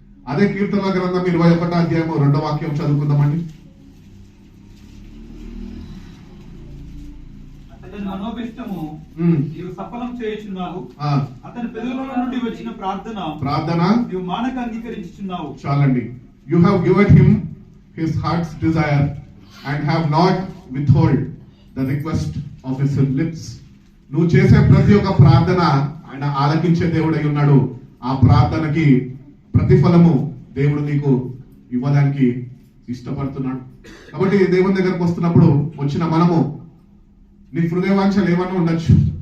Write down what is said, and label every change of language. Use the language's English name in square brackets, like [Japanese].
[Telugu] అదే కీర్తన గ్రంథం 21వ అధ్యాయము 2వ వాక్యం చదువుకుందామండి. అతని మనోభిష్టము నీవు సఫలం చేయుచున్నావు. అతని పెదవుల నుండి వచ్చిన ప్రార్థన నీవు మానక అంగీకరించుచున్నావు. చాలండి. [English] You have given him his heart's desire and have not withhold the request of his lips. [Telugu] నువ్వు చేసే ప్రతి ఒక్క ప్రార్థన ఆయన ఆలకించే దేవుడై ఉన్నాడు. ఆ ప్రార్థనకి ప్రతిఫలము దేవుడు నీకు ఇవ్వడానికి ఇష్టపడుతున్నాడు. కాబట్టి దేవుని దగ్గరకు వస్తున్నప్పుడు వచ్చిన మనము నీ హృదయవాంఛలు ఏమన్నా ఉండొచ్చు.